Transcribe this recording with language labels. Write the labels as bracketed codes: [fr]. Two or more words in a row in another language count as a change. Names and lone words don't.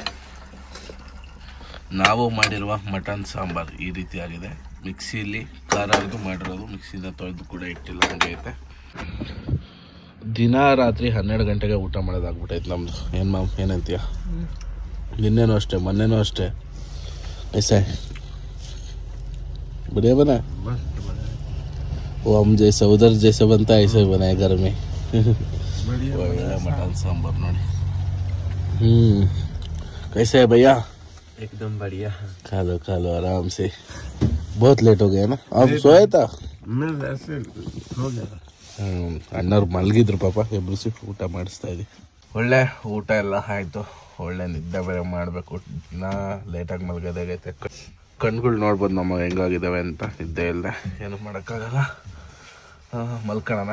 [kn] ನಾವು ಮಾಡಿರುವ ಮಟನ್ ಸಾಂಬಾರು ಈ ರೀತಿ ಆಗಿದೆ. ಮಿಕ್ಸಿಲಿ ಖಾರದ್ದು ಮಾಡಿರೋದು, ಮಿಕ್ಸಿಯಿಂದ ತೊಳೆದು ಕೂಡ ಇಟ್ಟಿಲ್ಲ, ಹಂಗೆ ಐತೆ. ದಿನ ರಾತ್ರಿ 12 ಗಂಟೆಗೆ ಊಟ ಮಾಡೋದಾಗ್ಬಿಟ್ಟೈತೆ ನಮ್ಮದು. ಏನು ಮಾಮ್ ಏನಂತೀಯ? ನಿನ್ನೆನೂ ಅಷ್ಟೇ, ಮೊನ್ನೆನೂ ಅಷ್ಟೇ. [hi] ऐसा है बढ़िया बना? वो हम जैसा उधर जैसा बनता है ऐसे ही बनाए घर में. बढ़िया मटन सांबर नोड़ी. कैसे है भैया? एकदम बढ़िया. खा लो आराम से. बहुत लेट हो गया ना? आप सोया था? मैं वैसे हो गया. [kn] ಅಣ್ಣವ್ರು ಮಲಗಿದ್ರು ಪಾಪ. ಎಬ್ಬಿಸಿ ಊಟ ಮಾಡಿಸ್ತಾ ಇದ್ವಿ. ಒಳ್ಳೆ ಊಟ ಎಲ್ಲ ಆಯಿತು. ಒಳ್ಳೆ ನಿದ್ದೆ ಬೇರೆ ಮಾಡಬೇಕು. ದಿನ ಲೇಟಾಗಿ ಮಲಗೋದಾಗೈತೆ. ಕಣ್ಗಳು ನೋಡ್ಬೋದು ನಮ್ಮ ಹೆಂಗಾಗಿದ್ದಾವೆ ಅಂತ. ನಿದ್ದೆ ಇಲ್ಲದೆ ಏನು ಮಾಡೋಕ್ಕಾಗಲ್ಲ. ಮಲ್ಕೊಳ್ಳೋಣ.